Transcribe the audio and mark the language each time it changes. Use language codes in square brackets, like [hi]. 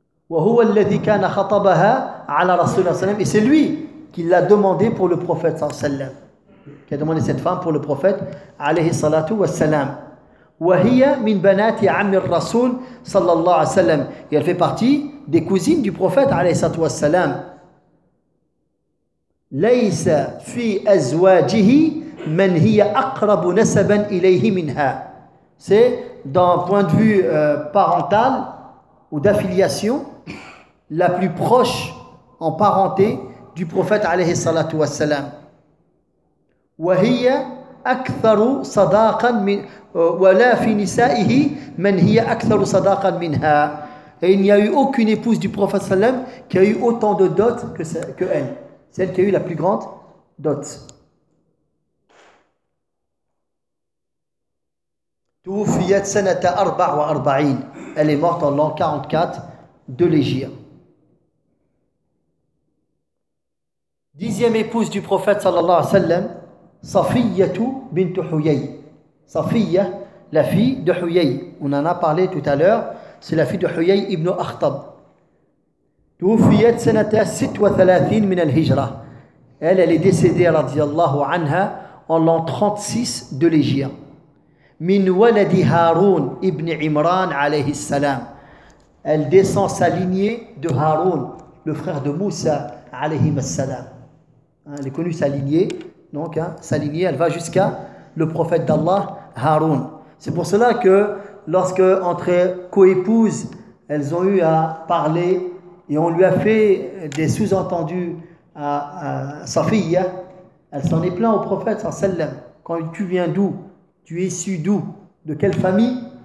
[ar] وهو الذي كان خطبها على رسول الله صلى الله عليه وسلم. [fr] Et c'est lui qui l'a demandé pour le prophète [ar] صلى الله عليه وسلم. [fr] Qui a demandé cette femme pour le prophète [ar] عليه الصلاة والسلام. وهي من بنات عم الرسول صلى الله عليه وسلم. [fr] Et elle fait partie des cousines du prophète [ar] عليه الصلاة والسلام. ليس في أزواجه من هي أقرب نسبا إليه منها. [fr] C'est d'un point de vue parental ou d'affiliation, la plus proche en parenté du prophète [ar] عليه الصلاة والسلام. وهي أكثر صداقا من ولا في نسائه من هي أكثر صداقا منها. [fr] Et il n'y a eu aucune épouse du prophète sallam qui a eu autant de dot que elle. Celle qui a eu la plus grande dot. [ar] توفيت سنة 44. [fr] Elle est morte en l'an 44 de l'Hégire. Dixième épouse du prophète [ar] sallallahu alayhi wa sallam, [fr] Safiyya bint Huyay. Safiyya, la fille de Huyay. On en a parlé tout à l'heure. C'est la fille de Huyay ibn Akhtab. [ar] توفيت سنة 36 من الهجرة. [fr] Elle est décédée, [ar] radiallahu anha, [fr] en l'an 36 de l'Hégire. [ar] من ولد هارون ابن عمران عليه السلام. [fr] Elle descend sa lignée de Harun, le frère de Moussa [ar] عليه السلام. [fr] Elle est connue sa lignée, donc sa lignée, elle va jusqu'à le prophète d'Allah, Harun. C'est pour cela que lorsque entre coépouses, elles ont eu à parler et on lui a fait des sous-entendus à Safiyya, elle s'en est plaint au prophète [ar] sallallahu alayhi wa sallam. [fr] Quand tu viens d'où? Tu es issu d'où? De quelle famille?